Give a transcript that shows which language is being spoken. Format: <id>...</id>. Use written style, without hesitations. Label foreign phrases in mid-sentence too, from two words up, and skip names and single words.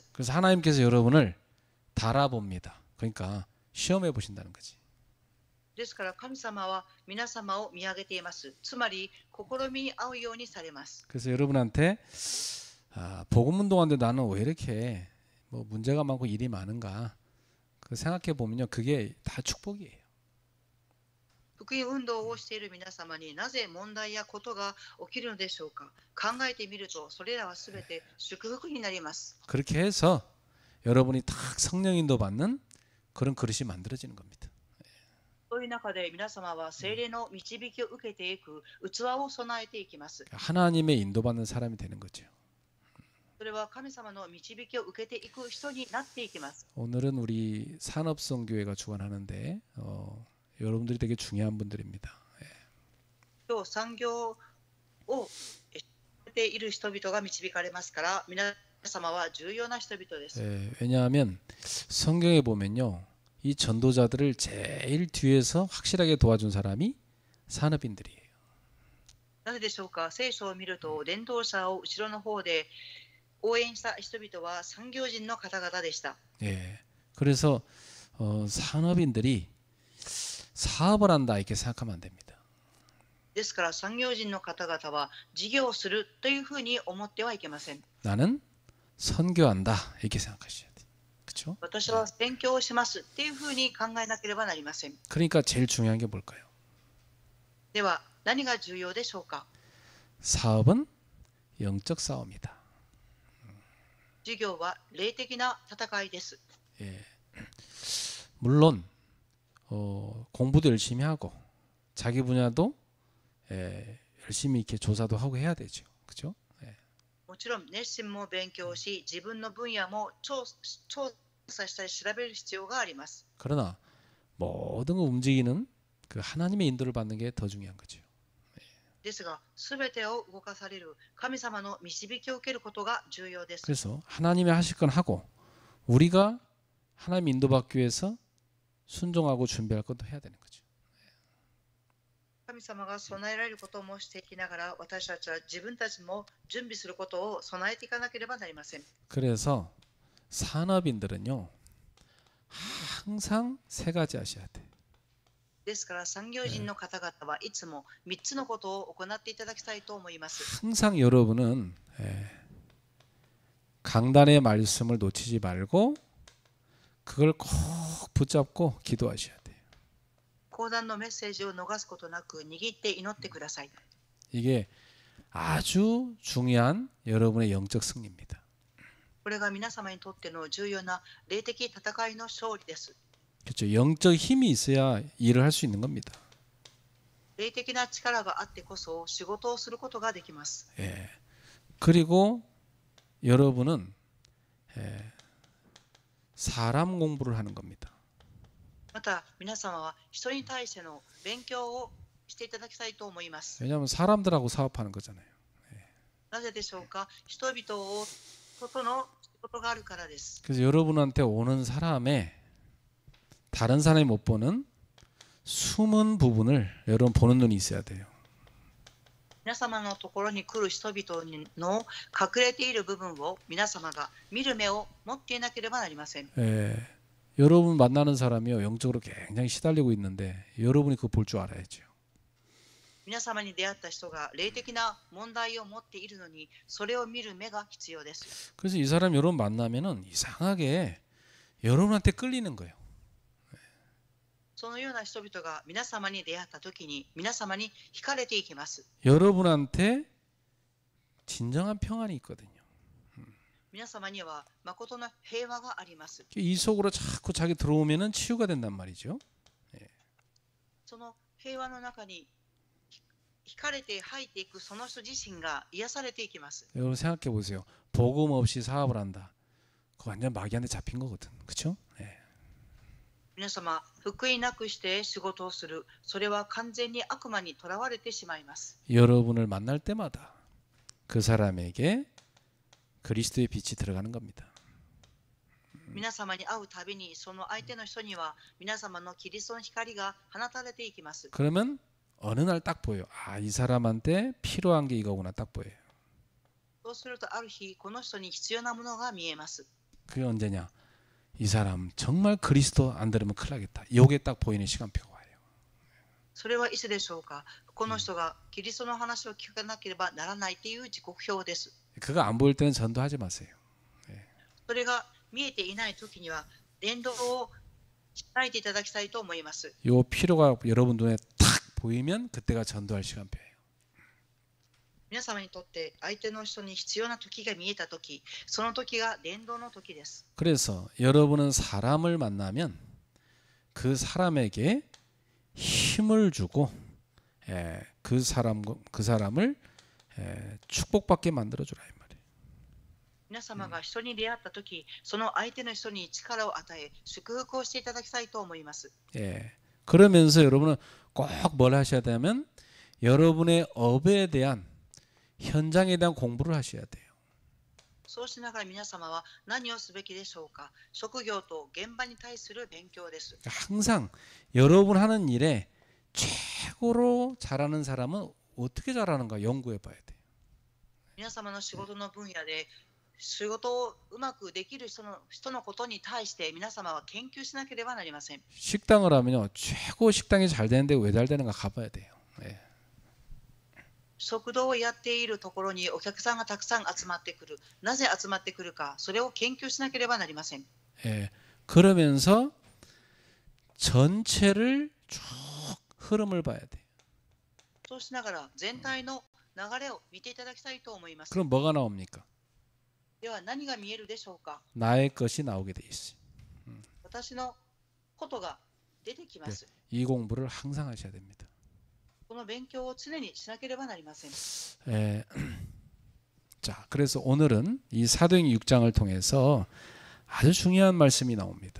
<ko>그래서 하나님께서 여러분을 달아봅니다. 그러니까 시험해 보신다는 거지.</ko> <ja>ですから神様は皆様を見上げています。つまり試みに合うようにされます。</ja> <ko>그래서 여러분한테 복음 운동하는데 나는 왜 이렇게 뭐 문제가 많고 일이 많은가? 그 생각해 보면요, 그게 다 축복이에요.</ko> <ja>福音運動をしている皆様になぜ問題やことが起きるのでしょうか。考えてみると、それらはすべて祝福になります。</ja> <ko>그렇게 해서 여러분이 딱 성령 인도 받는 그런 그릇이 만들어지는 겁니다.</ko> <ja>そういう中で皆様は聖霊の導きを受けていく器を備えていきます。</ja> <ko>하나님의 인도받는 사람이 되는 거죠.</ko> <ja>それは神様の導きを受けていく人になっていきます。</ja> <ko>오늘은 우리 산업성교회가 주관하는데 여러분들이 되게 중요한 분들입니다.</ko> <ja>今日産業をしている人々が導かれますから、皆様は重要な人々です。</ja> <ko>왜냐하면 성경에 보면요, 이 전도자들을 제일 뒤에서 확실하게 도와준 사람이 산업인들이에요.</ko> <ja>なぜでしょうか。聖書を見ると、伝道者を後ろの方で応援した人々は産業人の方々でした。</ja> <ko>그래서 산업인들이 사업을 한다 이렇게 생각하면 안 됩니다.</ko> <ja>ですから産業人の方々は事業をするというふうに思ってはいけません。</ja> <ko>나는 선교한다 이렇게 생각하셔야 돼요. 그렇죠?</ko> <ja>私は宣教をしますっていうふうに考えなければなりません。</ja> <ko>그러니까 제일 중요한 게 뭘까요?</ko> <ja>では何が重要でしょうか。</ja> <ko>사업은 영적 싸움이다.</ko> <ja>事業は霊的な戦いです。</ja> <ko>물론 공부도 열심히 하고 자기 분야도 열심히 이렇게 조사도 하고 해야 되죠. 그렇죠?</ko> <ja>もちろん熱心も勉強し、自分の分野も調査したり調べる必要があります。</ja> <ko>그러나 모든 걸 움직이는 그 하나님의 인도를 받는 게 더 중요한 거죠.</ko> <ja>ですが、すべてを動かされる神様の導きを受けることが重要です。</ja> <ko>그래서 하나님이 하실 건 하고 우리가 하나님 인도받기 위해서 순종하고 준비할 것도 해야 되는 거죠.</ko> <ja>神様が備えられることもしていきながら、私たちは自分たちも準備することを備えていかなければなりません。</ja> <ko>그래서 산업인들은요, 항상 세 가지 하셔야 돼.</ko> <ja>ですから産業人の方々はいつも3つのことを行っていただきたいと思います。</ja> <ko>항상 여러분은 강단의 말씀을 놓치지 말고 그걸 꼭 붙잡고 기도하셔야 돼요.</ko> <ja>講談のメッセージを逃すことなく握って祈ってください。</ja> <ko>이게 아주 중요한 여러분의 영적 승리입니다.</ko> <ja>これが皆様にとっての重要な霊的戦いの勝利です。</ja> <ko>그렇죠. 영적 힘이 있어야 일을 할 수 있는 겁니다.</ko> <ja>霊的な力があってこそ仕事をすることができます。</ja> <ko>그리고 여러분은 사람 공부를 하는 겁니다.</ko> <ja>また皆様は人に対しての勉強をしていただきたいと思います。</ja> <ko>왜냐하면 사람들하고 사업하는 거잖아요.</ko> <ja>なぜでしょうか。人々との仕事があるからです。</ja> <ko>그래서 여러분한테 오는 사람의 다른 사람이 못 보는 숨은 부분을 여러분 보는 눈이 있어야 돼요.</ko> <ja>皆様のところに来る人々の隠れている部分を皆様が見る目を持っていなければなりません。</ja> <ko>여러분 만나는 사람이요, 영적으로 굉장히 시달리고 있는데 여러분이 그거 볼 줄 알아야죠.</ko> <ja>皆様に出会った人が霊的な問題を持っているのに、それを見る目が必要です。</ja> <ko>그래서 이 사람 여러분 만나면은 이상하게 여러분한테 끌리는 거예요.</ko> <ja>そのような人々が皆様に出会ったときに皆様に惹かれていきます。</ja> <ko>여러분한테 진정한 평안이 있거든요.</ko> <ja>皆様には誠の平和があります。</ja> <ko>이 속으로 자꾸 자기 들어오면은 치유가 된단 말이죠.</ko> <ja>その平和の中に惹かれて入っていくその人自身が癒されていきます。</ja> <ko>여러분 생각해 보세요. 복음 없이 사업을 한다. 그거 완전 마귀한테 잡힌 거거든. 그렇죠?</ko> <ja>皆様、福音なくして仕事をする、それは完全に悪魔にとらわれてしまいます。</ja> <ko>여러분을 만날 때마다 그 사람에게 그리스도의 빛이 들어가는 겁니다.</ko> <ja>皆様に会うたびにその相手の人には皆様のキリストの光が放たれていきます。</ja> <ko>그러면 어느 날 딱 보여요. 아, 이 사람한테 필요한 게 이거구나 딱 보여요.</ko> <ja>そうするとある日、この人に必要なものが見えます。</ja> <ko>그게 언제냐? 이 사람 정말 그리스도 안 들으면 큰일 나겠다. 요게 딱 보이는 시간표가 와요.</ko> <ja>それはいつでしょうか。この人がキリストの話を聞かなければならないという時刻表です。</ja> <ko>그거 안 보일 때는 전도하지 마세요.</ko> <ja>それが見えていないときには伝道を開いていただきたいと思います。</ja> <ko>요 필요가 여러분 눈에 탁 보이면 그때가 전도할 시간표예요.</ko> <ja>皆様にとって相手の人に必要な時が見えた時、その時が伝道の時です。</ja> <ko>그래서 여러분은 사람을 만나면 그 사람에게 힘을 주고 그 사람을 축복받게 만들어 주라 이 말이에요.</ko> <ja>皆様が人に出会った時、その相手の人に力を与え、祝福をしていただきたいと思います。</ja> <ko>그러면서 여러분은 꼭 뭘 하셔야 되면 여러분의 업에 대한 현장에 대한 공부를 하셔야 돼요.</ko> <ja>そうしながら皆様は何をすべきでしょうか。職業と現場に対する勉強です。</ja> <ko>항상 여러분 하는 일에 최고로 잘하는 사람은 어떻게 잘하는가 연구해 봐야 돼요.</ko> <ja>皆様の仕事の分野で仕事をうまくできる人のことに対して皆様は研究しなければなりません。</ja> <ko>식당을 하면요 최고 식당이 잘 되는데 왜 잘 되는가 가봐야 돼요.</ko> <ja>食堂をやっているところにお客さんがたくさん集まってくる。なぜ集まってくるか、それを研究しなければなりません。</ja> <ko>그러면서 전체를 쭉 흐름을 봐야 돼요.</ko> <ja>そうしながら全体の流れを見ていただきたいと思います。</ja> <ko>그럼 뭐가 나옵니까?</ko> <ja>では何が見えるでしょうか。</ja> <ko>나의 것이 나오게 돼 있어요.</ko> <ja>私のことが出てきます。</ja> <ko>이 공부를 항상 하셔야 됩니다.</ko> <ja>この勉強を常にしなければなりません。</ja> <ko>자, 그래서 오늘은 이 사도행 6장을 통해서 아주 중요한 말씀이 나옵니다.</ko>